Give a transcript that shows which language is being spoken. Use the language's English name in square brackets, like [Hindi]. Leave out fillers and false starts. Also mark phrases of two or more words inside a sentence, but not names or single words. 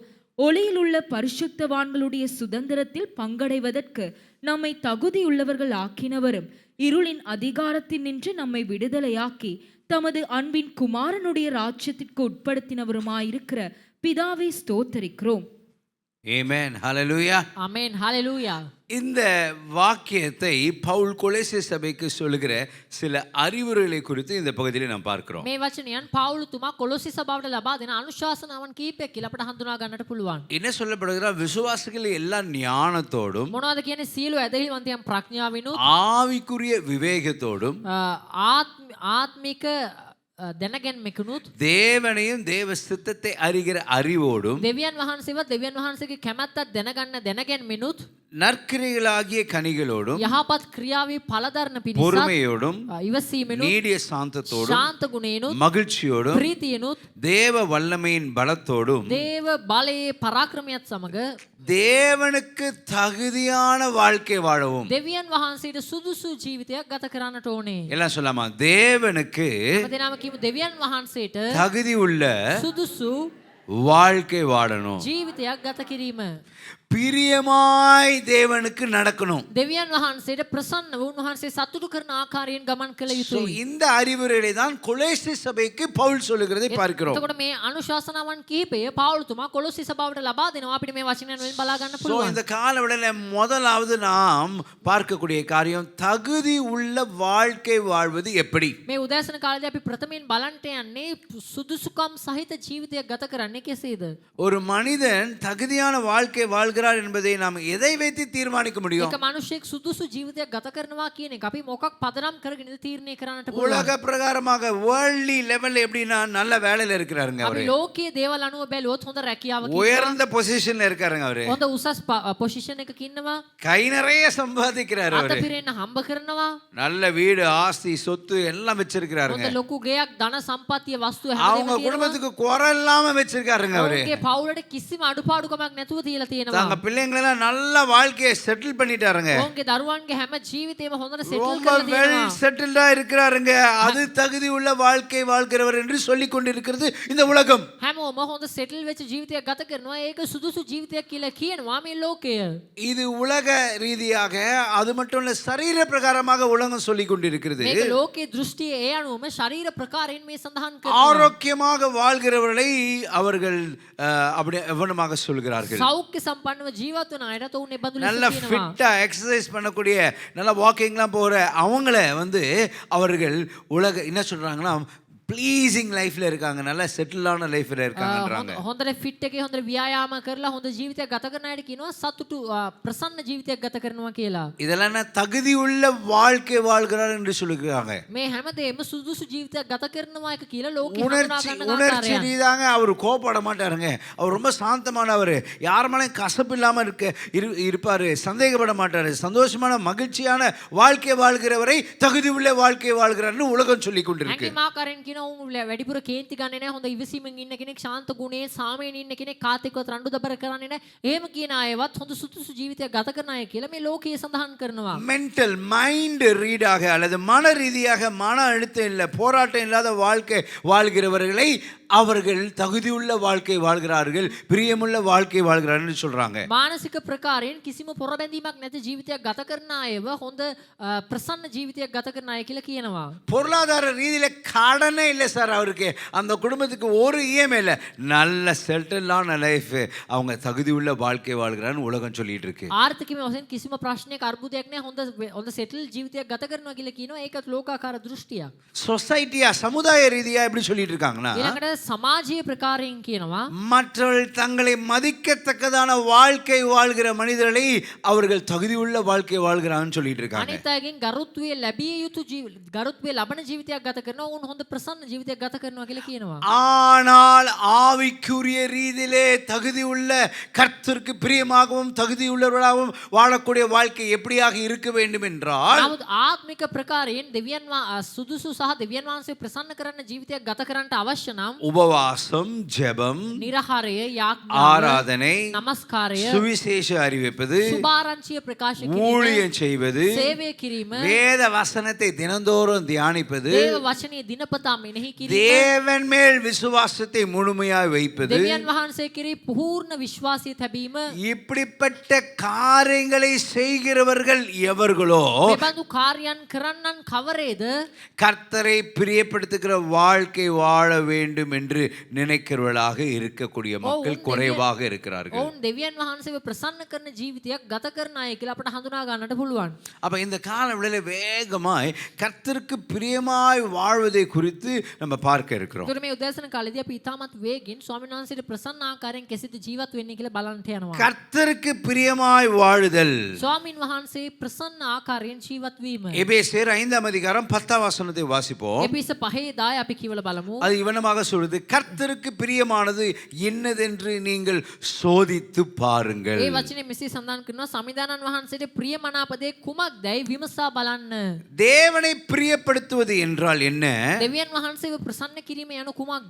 [Tamil] ஒளியில் உள்ள பரிசுத்தவான்களுடைய சுதந்திரத்தில் பங்கடைவதற்கு நம்மை தகுதியுள்ளவர்கள் ஆக்கினவரும் இருளின் அதிகாரத்தில் நின்று நம்மை விடுதலையாக்கி தமது அன்பின் குமாரனுடைய ராஜ்யத்திற்கு உட்படுத்தினவருமாயிருக்கிற பிதாவை ஸ்தோத்தரிக்கிறோம். ஆமென் ஹல்லேலூயா ஆமென் ஹல்லேலூயா. இந்த வாக்கியத்தை பவுல் கொலோசே சபைக்கு சொல்லுகிற சில அறிவுரைகளை குறித்து இந்த பகுதியில் நாம் பார்க்கிறோம். [Sinhala] මේ වචනයන් පවුල් තුමා කොලොසි සභාවට ලබා දෙන අනුශාසනාවන් කීපයක් කියලා අපට හඳුනා ගන්නට පුළුවන්. [Tamil] என்ன சொல்லப்படுகிறா, விசுவாசிகள் எல்லா ஞானத்தோடும் [Sinhala] මොනවද කියන්නේ? සියලු ඇදහිල්වන්තයන් ප්‍රඥාවිනුත් [Tamil] ஆவிக்குரிய விவேகத்தோடும் [Sinhala] ආත්මික දැනගැන්මකුනුත් [Tamil] தேவனையும் தேவ சித்தத்தை அறிகிற அறிவோடும் [Sinhala] දෙවියන් වහන්සේවත් දෙවියන් වහන්සේගේ කැමැත්තත් දැනගන්න දැනගැන්මිනුත් [Tamil] நற்கிரியைகளாகிய கனிகளோடும் [Sinhala] යහපත් ක්‍රියාවේ පළදරන පිණිසත් [Tamil] பொறுமையோடும் [Sinhala] ඉවසීමෙනුත් [Tamil] நீடிய சாந்தத்தோடும் [Sinhala] ශාන්ත ගුණේනුත් [Tamil] மகிழ்ச்சியோடும் [Sinhala] ප්‍රීතියනුත් [Tamil] தேவ வல்லமையின் பலத்தோடும் [Sinhala] දේව බලයේ පරාක්‍රමයත් සමග [Tamil] தேவனுக்கு தகுதியான வாழ்க்கை வாழவும். [Sinhala] දෙවියන් වහන්සේට සුදුසු ජීවිතයක් ගත කරන්නට ඕනේ. [Tamil] எல்லாம் சொல்லாமா, தேவனுக்கு [Sinhala] දෙනාම කියමු දෙවියන් වහන්සේට [Tamil] தகுதி உள்ள [Sinhala] සුදුසු [Tamil] வாழ்க்கை வாழணும். [Sinhala] ජීවිතයක් ගත කිරීම. [Tamil] பிரியமாய் தேவனுக்கு நடக்கணும். [Sinhala] දෙවියන් වහන්සේට ප්‍රසන්න වූ උන්වහන්සේ සතුටු කරන ආකාරයෙන් ගමන් කළ [English] So, [Sinhala] යුතුයි. [Tamil] இந்த அறிவுரைகளை தான் கொலோசை சபைக்கு பவுல் சொல்லுகிறதை பார்க்கிறோம். [Sinhala] එතකොට මේ අනුශාසනාවන් කිහිපය පවුල්තුමා කොලොසි සභාවට ලබා දෙනවා. අපිට මේ වචනයන් වලින් බලා ගන්න [English] So, [Sinhala] පුළුවන්. [Tamil] இந்த காலவெளியில முதலாவது நாம் பார்க்கக்கூடிய காரியம் தகுதி உள்ள வாழ்க்கை வாழ்வது எப்படி. [Sinhala] මේ උදෑසන කාලේදී අපි ප්‍රථමයෙන් බලන්ට යන්නේ සුදුසුකම් සහිත ජීවිතයක් ගත කරන්නේ කෙසේද? [Tamil] ஒரு மனிதன் தகுதியான வாழ்க்கை வாழ்கிறார் என்பதை நாம் எதை வைத்து தீர்மானிக்க முடியும்? [Sinhala] එක මිනිහෙක් සුදුසු ජීවිතයක් ගත කරනවා කියන එක අපි මොකක් පදනම් කරගෙනද තීරණය කරන්නට පුළුවන්. [Tamil] உலக பிரகாரமாக [English] worldly level [Tamil] எப்படின்னா நல்ல வேலையில இருக்கிறாருங்க [Sinhala] අපි [Tamil] அவரு. [Sinhala] ලෝකයේ දේවල් අනුව බැලුවොත් හොඳ රැකියාවක් [Tamil] உயர்ந்த பொசிஷன்ல இருக்காருங்க அவரு. [Sinhala] හොඳ උසස් පොසිෂන් එකක ඉන්නවා. [Tamil] கை நிறைய சம்பாதிக்கிறாரு [Sinhala] අත [Tamil] அவரு. [Sinhala] පිරෙන්න හම්බ කරනවා. [Tamil] நல்ல வீடு ஆஸ்தி சொத்து எல்லாம் வச்சிருக்கிறாருங்க. [Sinhala] හොඳ ලොකු ගෙයක් ධන සම්පත්තිය වස්තු [Tamil] அவங்க [Sinhala] හැමදේම තියෙනවා. [Tamil] குடும்பத்துக்கு குறை இல்லாம வச்சிருக்காருங்க அவரு. [Sinhala] ඔවුන්ගේ පවුලට කිසිම අඩුපාඩුකමක් නැතුව තියලා තියෙනවා. [Tamil] தங்க பிள்ளைங்களை எல்லாம் நல்ல வாழ்க்கையை செட்டில் பண்ணிட்டாருங்க. [Sinhala] ඔවුන්ගේ දරුවන්ගේ හැම ජීවිතේම හොඳට සෙටල් [Tamil] ரொம்ப [Sinhala] කරලා [Tamil] வெல் [Sinhala] තියෙනවා. [Tamil] செட்டில்டா இருக்கிறாருங்க. அது தகுதி உள்ள வாழ்க்கை வாழ்கிறவர் என்று சொல்லிக் கொண்டிருக்கிறது இந்த உலகம். [Sinhala] හැමෝම හොඳ සෙටල් වෙච්ච ජීවිතයක් ගත කරනවා. ඒක සුදුසු ජීවිතයක් කියලා කියනවා මේ ලෝකය. [Tamil] இது உலக ரீதியாக அது மட்டும் இல்ல சரீர பிரகாரமாக உலகம் சொல்லிக் கொண்டிருக்கிறது. [Sinhala] මේක ලෝකයේ දෘෂ්ටිය ඒ අනුවම ශරීර ප්‍රකාරයෙන් මේ සඳහන් කරනවා. [Tamil] ஆரோக்கியமாக வாழ்கிறவர்களை அவர்கள் அப்படி எவனமாக சொல்கிறார்கள். [Sinhala] සෞඛ්‍ය සම්පන්නව ජීවත් වන අයට උන් ඒ බඳු [Tamil] நல்ல [Sinhala] ලෙස කියනවා. [Tamil] ஃபிட்டா எக்ஸசைஸ் பண்ணக்கூடிய நல்ல வாக்கிங்லாம் போற அவங்கள அவர்கள் உலக என்ன சொல்றாங்கன்னா [English] pleasing lifeல [Tamil] இருக்காங்க, நல்ல [English] settleஆன lifeல [Tamil] இருக்காங்கன்றாங்க. [Sinhala] හොඳට ෆිට් එකේ හොඳට ව්‍යායාම කරලා හොඳ ජීවිතයක් ගත කරන අයට කියනවා සතුටු ප්‍රසන්න ජීවිතයක් ගත කරනවා කියලා. [Tamil] இதெல்லாம் தகுதி உள்ள வாழ்க்கை வாழ்கிறார் என்று சொல்லுகிறாங்க. [Sinhala] මේ හැමදේම සුදුසු ජීවිතයක් ගත කරනවා එක කියලා ලෝකෙ [Tamil] உணர்ச்சி [Sinhala] හඳුනා ගන්න [Tamil] உணர்ச்சி [Sinhala] ආකාරයන්. [Tamil] ரீதியாக அவர் கோபப்பட மாட்டாருங்க. அவர் ரொம்ப சாந்தமானவர். யார் மேலேயும் கசப்பு இல்லாம இருப்பாரு. சந்தேகப்பட மாட்டாரு. சந்தோஷமான மகிழ்ச்சியான வாழ்க்கை வாழ்கிறவரை தகுதி உள்ள வாழ்க்கை வாழ்கிறார்னு உலகம் சொல்லிக் கொண்டிருக்கு. [Sinhala] හැඟීම් ආකාරයෙන් කියන උන් වැඩිපුර කේන්ති ගන්නේ නැහැ. හොඳ ඉවසීමෙන් ඉන්න කෙනෙක්, ශාන්ත ගුණයෙන් සාමයෙන් ඉන්න කෙනෙක්, කාතිකවත් රණ්ඩු දබර කරන්නේ නැහැ. එහෙම කියන අයවත් හොඳ සුදුසු ජීවිතයක් ගත කරන අය කියලා මේ ලෝකයේ සඳහන් කරනවා. [English] mental mind [Tamil] ரீடாக அல்லது மன ரீதியாக மன அழுத்தம் இல்லை, போராட்டம் இல்லாத வாழ்க்கை வாழ்கிறவர்களை அவர்கள் தகுதியுள்ள வாழ்க்கை வாழ்கிறார்கள், பிரியமுள்ள வாழ்க்கை வாழ்கிறார்கள் சொல்றாங்க. [Sinhala] මානසික ප්‍රකාරයෙන් කිසිම පොරබැඳීමක් නැති ජීවිතයක් ගත කරන අයව හොඳ ප්‍රසන්න ජීවිතයක් ගත කරන අය කියලා කියනවා. [Tamil] பொருளாதார ரீதியில கடனே இல்லை சார் அவருக்கு. அந்த குடும்பத்துக்கு ஒரு இஎம்ஐ இல்லை. நல்ல [English] settleஆன life, [Tamil] அவங்க தகுதி உள்ள வாழ்க்கை வாழ்கிறான்னு உலகம் சொல்லிட்டு இருக்கு. [Sinhala] ආර්ථිකව වශයෙන් කිසිම ප්‍රශ්නයක් අර්බුදයක් නැහැ. හොඳ සෙටල් ජීවිතයක් ගත කරනවා කියලා කියනවා. ඒකත් ලෝකාකාර දෘෂ්ටියක්. [Tamil] சொசைட்டியா சமுதாய ரீதியா எப்படி சொல்லிட்டு இருக்காங்கன்னா, [Sinhala] ඊළඟට සමාජීය ප්‍රකාරයෙන් කියනවා [Tamil] மற்றவர்கள் தங்களை மதிக்கத்தக்கதான வாழ்க்கை வாழ்கிற மனிதர்களை அவர்கள் தகுதியுள்ள வாழ்க்கை வாழ்கிறான்னு சொல்லிட்டு இருக்காங்க. [Sinhala] අනිත් අයගෙන් ගරුත්වය ලැබිය යුතු ගරුත්වය ලබන ජීවිතයක් ගත කරනවා. උන් හොඳ ප්‍රසන්න ජීවිතයක් ගත කරනවා කියලා කියනවා. [Tamil] ஆனால் ஆவிக்குரிய ரீதியிலே தகுதி உள்ள கர்த்தருக்கு பிரியமாகவும் தகுதி உள்ளவர்களாகவும் வாழக்கூடிய வாழ்க்கை எப்படியாக இருக்க வேண்டும் என்றால், [Sinhala] නමුත් ආත්මික ප්‍රකාරයෙන් දෙවියන් සුදුසු සහ දෙවියන් වහන්සේ ප්‍රසන්න කරන්න ජීවිතයක් ගත කරන්නට අවශ්‍ය නම් [Tamil] உபவாசம், ஜெபம், [Sinhala] නිරහරය, යාඥාව, [Tamil] ஆராதனை, [Sinhala] නමස්කාරය, [Tamil] சுவிசேஷ அறிவிப்பது, [Sinhala] සුභාරංචිය ප්‍රකාශ කිරීම, [Tamil] ஊழியம் செய்வது, [Sinhala] සේවය කිරීම, [Tamil] வேத வசனத்தை தினந்தோறும் தியானிப்பது, [Sinhala] දේව වචනේ දිනපතා මෙනෙහි කිරීම, [Tamil] தேவன் மேல் விசுவாசத்தை முழுமையாய் வைப்பது, [Sinhala] දෙවියන් වහන්සේ කෙරෙහි පූර්ණ විශ්වාසය තැබීම, [Tamil] இப்படிப்பட்ட காரியங்களை செய்கிறவர்கள் எவர்களோ [Sinhala] මේ බඳු කාර්යයන් කරන්නන් කවරේද? [Tamil] கர்த்தரை பிரியப்படுத்துகிற வாழ்க்கை வாழ வேண்டும் என்று நினைக்கிறவர்களாக இருக்கக்கூடிய மக்கள் குறைவாக இருக்கிறார்கள். [Sinhala] ඔවුන් දෙවියන් වහන්සේව ප්‍රසන්න කරන ජීවිතයක් ගත කරන අය කියලා අපට හඳුනා ගන්නට පුළුවන්. [Tamil] அப்ப இந்த காலவெளியில வேகமாய் கர்த்தருக்கு பிரியமாய் வாழ்வதை குறித்து நம்ம பார்க்க இருக்கிறோம். [Sinhala] ඒතර මේ උදෑසන කාලේදී අපි ඉතාමත් වේගින් ස්වාමීන් වහන්සේට ප්‍රසන්න ආකාරයෙන් කෙසේද ජීවත් වෙන්නේ කියලා බලන්නට යනවා. [Tamil] கர்த்தருக்கு பிரியமாய் வாழுதல். [Sinhala] ස්වාමීන් වහන්සේ ප්‍රසන්න ආකාරයෙන් ජීවත් වීම. [Tamil] எபேசியர் 5 அதிகாரம் 10 வசனத்தை வாசிப்போம். [Sinhala] එපිස 5:10 අපි කියවලා බලමු. [Tamil] அது இவனமாக சொல்றது, கர்த்தருக்கு பிரியமானது என்னதென்று நீங்கள் சோதித்து பாருங்கள். [Sinhala] ඒ වචනේ මෙසේ සඳහන් කරනවා සමිදානන් වහන්සේට ප්‍රියමනාප දේ කුමක්දයි විමසා බලන්න. [Tamil] தேவனை பிரியப்படுத்துவது என்றால் என்ன? [Sinhala] දෙවියන් වහන්සේව ප්‍රසන්න කිරීම යනු කුමක්ද?